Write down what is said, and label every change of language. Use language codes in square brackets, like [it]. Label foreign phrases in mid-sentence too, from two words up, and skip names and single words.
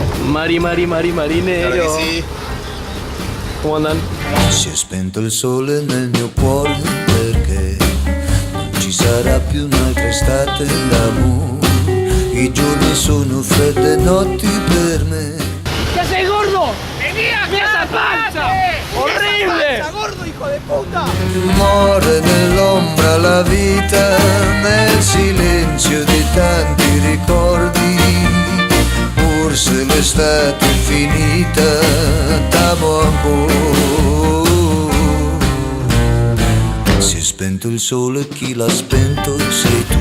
[es] marinero. [it] Sì. [es] ¿Cómo andan? [it] Si è spento il sole nel mio cuore perché non ci sarà più un'altra estate d'amore. I giorni sono fredde notti per me. [es] ¿Qué haces, gordo? ¡Vení ¡Mira esa panza! ¡Horrible! gordo, hijo de puta! [it] Muore nell'ombra la vita, nel silenzio di tanti ricordi. Pur se l'estate è finita, t'amo ancora. Si è spento il sole, chi l'ha spento sei tu.